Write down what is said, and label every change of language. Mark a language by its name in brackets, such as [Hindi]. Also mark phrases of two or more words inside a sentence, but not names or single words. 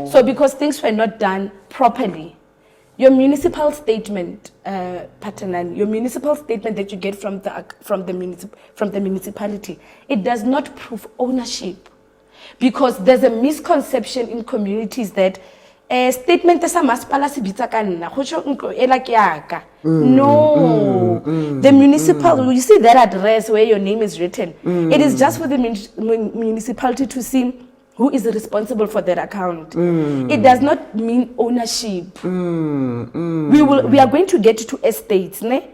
[English] So because things were not done properly, your municipal statement, Phathanani, your municipal statement that you get from the municipality, it does not prove ownership, because there's a misconception in communities that statement [Tswana] sa masipala se bitsa ka nna go tsho ntlo ela ke yaka. [English] No, the municipal, you see that address where your name is written, it is just for the municipality to see who is responsible for that account. It does not mean ownership. We are going to get to estates, ne?